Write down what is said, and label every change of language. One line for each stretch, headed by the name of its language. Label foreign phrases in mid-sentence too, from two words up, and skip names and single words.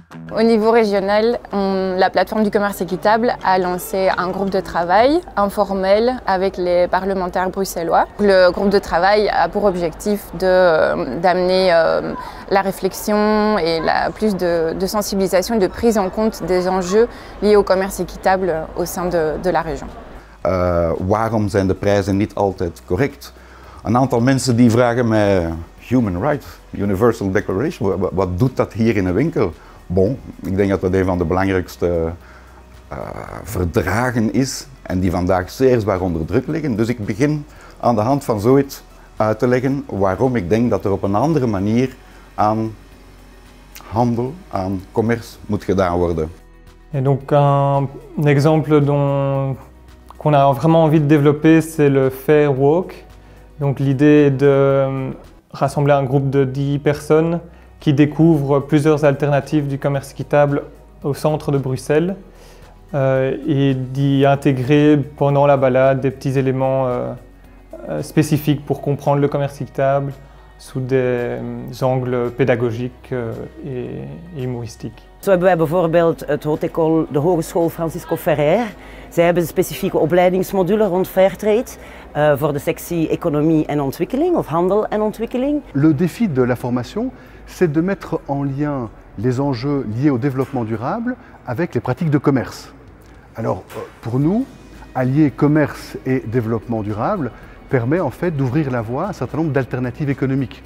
French: Au niveau régional, la plateforme du commerce équitable a lancé un groupe de travail informel avec les parlementaires bruxellois. Le groupe de travail a pour objectif d'amener la réflexion et plus de sensibilisation et de prise en compte des enjeux liés au commerce équitable au sein de la région.
Dutch: Waarom zijn de prijzen niet altijd correct? Een aantal mensen die vragen mij,
English: Human Rights, Universal Declaration,
Dutch: wat doet dat hier in een winkel? Bon, ik denk dat dat een van de belangrijkste verdragen is en die vandaag zeer zwaar onder druk liggen. Dus ik begin aan de hand van zoiets uit te leggen waarom ik denk dat er op een andere manier aan handel, aan commerce moet gedaan worden.
French: Et donc un exemple qu'on a vraiment envie de développer, c'est le Fair Walk. Donc l'idée est de rassembler un groupe de 10 personnes qui découvrent plusieurs alternatives du commerce équitable au centre de Bruxelles et d'y intégrer pendant la balade des petits éléments spécifiques pour comprendre le commerce équitable sous des angles pédagogiques et humoristiques.
Dutch: Zo hebben wij bijvoorbeeld de Hogeschool Francisco Ferrer. Zij hebben een specifieke opleidingsmodule rond Fairtrade voor de sectie Economie en Ontwikkeling of Handel en Ontwikkeling.
French: Le défi de la formation, c'est de mettre en lien les enjeux liés au développement durable avec les pratiques de commerce. Alors pour nous, allier commerce et développement durable permet en fait d'ouvrir la voie à un certain nombre d'alternatives économiques.